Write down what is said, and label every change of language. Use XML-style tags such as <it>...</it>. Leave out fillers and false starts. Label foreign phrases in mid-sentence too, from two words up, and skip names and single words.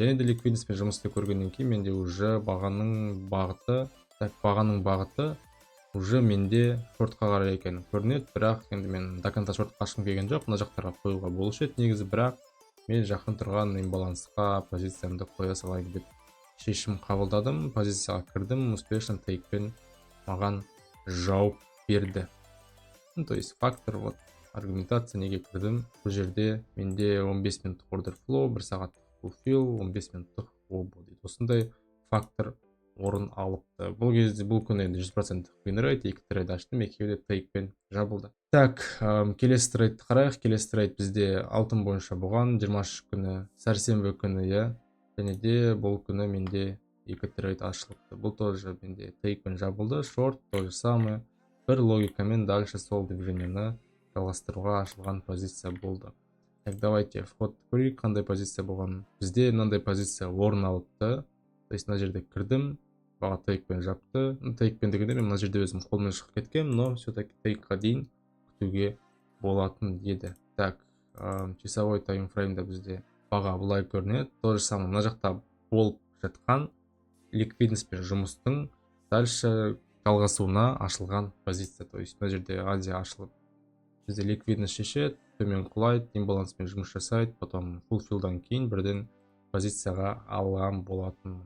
<kk>Және де ликвидностьпен жұмысты көргеннен кейін менде уже бағаның бағыты, так, бағаның бағыты уже менде шортқа қарай екені көрінеді. Бірақ енді мен</kk> <ru>до конца</ru> <kk>шортқа ашқым келген жоқ, мына жақтарға қоюға болушы еді негізі, бірақ мен жақын тұрған имбалансқа позициямды қоя салайын деп шешім қабылдадым. Позицияға кірдім, успешно тейкпен маған жауап берді.</kk> <ru>То есть фактор, вот аргументация</ru> <kk>неге кірдім. Бұл жерде менде 15 минуттық</kk> <en>order flow,</en> <kk>1 сағаттық fulfill, 15 минуттық obo дейді. Осындай фактор орын алыпты. Бұл кезде бұл күні енді 100%</kk> <en>win rate,</en> <kk>2 трейд аштым, екеуі де тейкпен жабылды. Так, келесі трейдті қарайық. Келесі трейд бізде алтын бойынша болған, 23 күні, сәрсенбі күні, және де бұл күні менде 2 трейд ашылыпты. Бұл тоже менде тейкпен жабылды, шорт</kk> <ru>тоже самый.</ru> <kk>Бір логикамен дальше сол движениені жалғастыруға ашылған позиция болды.</kk> <ru>Так, давайте вход</ru> <kk>көрейік, қандай позиция болған. Бізде мынандай позиция орын алыпты.</kk> <ru>То есть</ru> <kk>мына жерде кірдім, баға тейкпен жапты. Тейкпен дегенде мен мына жерде өзім қолмен шығып кеткем,</kk> <ru>но все-таки</ru> <kk>тейкқа дейін күтуге болатын еді.</kk> <ru>Так, часовой</ru> <kk>таймфреймда бізде баға бұлай көрінеді.</kk> <ru>То же самое</ru> <kk>мына жақта болып жатқан ликвидностьпен жұмыстың дальше жалғасуына ашылған позиция.</kk> <ru>То есть</ru> <kk>мына жерде Азия ашылып, бізде ликвидность шешеді, төмен құлайды, имбаланспен жұмыс жасайды, потом fulfillдан кейін бірден позицияға алған болатын.</kk>